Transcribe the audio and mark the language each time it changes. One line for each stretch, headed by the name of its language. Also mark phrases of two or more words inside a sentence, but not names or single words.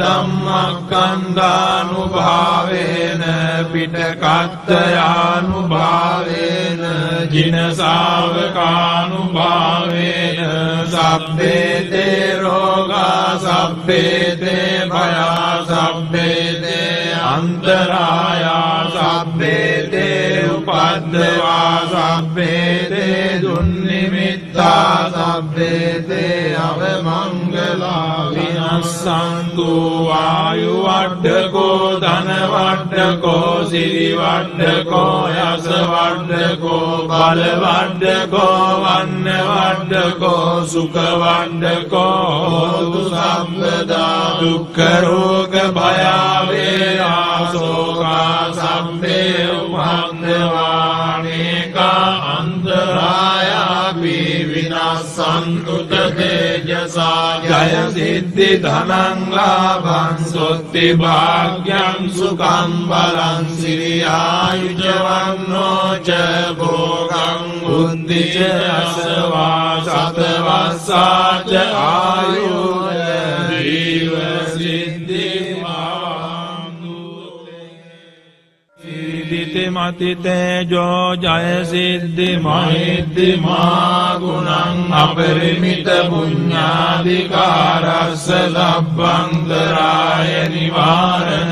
Pali: ධම්මස්කන්ධානුභාවේන පිටකත්තයානුභාවේන ජින ශාවකානුභාවේන සබ්බේතේ රෝගා සබ්බේතේ භයා සබ්බේතේ අන්තරායා සබ්බේතේ උපද්දවා සබ්බේතේ දුන්නිමිත්තා මිත්තා සබ්බේ තේ අවමංගලා විනස්සන්තු වායු වඩ්ඩකෝ ධන වඩ්ඩකෝ සිරි වඩ්ඩකෝ යස වඩ්ඩකෝ බල වඩ්ඩකෝ වන්න වඩ්ඩකෝ සුඛ වඩ්ඩකෝ හෝතු සම්පදා දුක්ඛ රෝග භය වේරා ශෝකා සම්පේ උපන්දවානේකා අන්තරායාපි විනාසන්තු තේජසා ජය සිද්ධි ධනං ලාභං සොත්ති භාග්‍යං සුඛං බලං සිරියායුජවන්නෝ ච භෝගං බුද්ධි ච අසවා සතවස්සා ච ආයුර් ජීව සිද්ධි සිද්ධි මති තේජෝ ජය සිද්ධි මහිද්දි මා ගුණං අපරිමිත පුඤ්ඤාධිකාරස්ස ලබ්බන්තරාය නිවාරණ